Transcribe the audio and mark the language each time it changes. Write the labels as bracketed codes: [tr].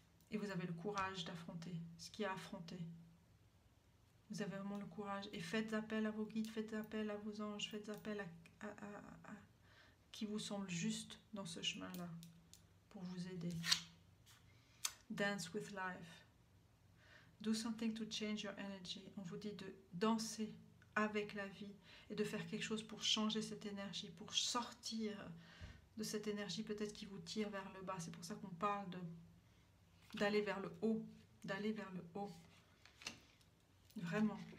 [fr] Et vous avez le courage d'affronter ce qu'il y a à affronter. Vous avez vraiment le courage. Et faites appel à vos guides, faites appel à vos anges, faites appel à qui vous semble juste dans ce chemin-là pour vous aider. [en] Dance with life. Do something to change your energy. [fr] On vous dit de danser avec la vie et de faire quelque chose pour changer cette énergie, pour sortir de cette énergie peut-être qui vous tire vers le bas. C'est pour ça qu'on parle d'aller vers le haut, vraiment.